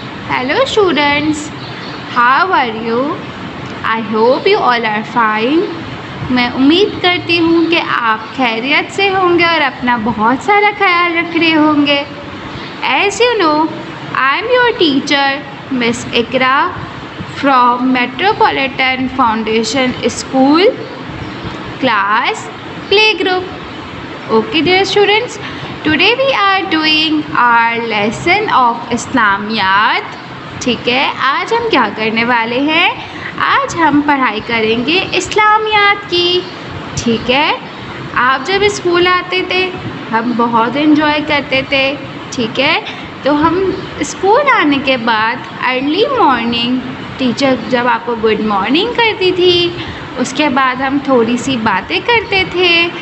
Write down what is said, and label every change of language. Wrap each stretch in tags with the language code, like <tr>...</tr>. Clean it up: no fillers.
<en>Hello students, how are you? I hope you all are fine.</en> <ur>میں امید کرتی ہوں کہ آپ خیریت سے ہوں گے اور اپنا بہت سارا خیال رکھ رہے ہوں گے.</ur> <en>As you know, I am your teacher, Miss Ikra from Metropolitan Foundation School, class Playgroup. Okay dear students, today we are doing our lesson of Islamiyat.</en> <ur>ٹھیک ہے، آج ہم کیا کرنے والے ہیں؟ آج ہم پڑھائی کریں گے اسلامیات کی. ٹھیک ہے، آپ جب اسکول آتے تھے ہم بہت انجوائے کرتے تھے. ٹھیک ہے، تو ہم اسکول آنے کے بعد ارلی مارننگ ٹیچر جب آپ کو گڈ مارننگ کرتی تھی اس کے بعد ہم تھوڑی سی باتیں کرتے تھے.</ur>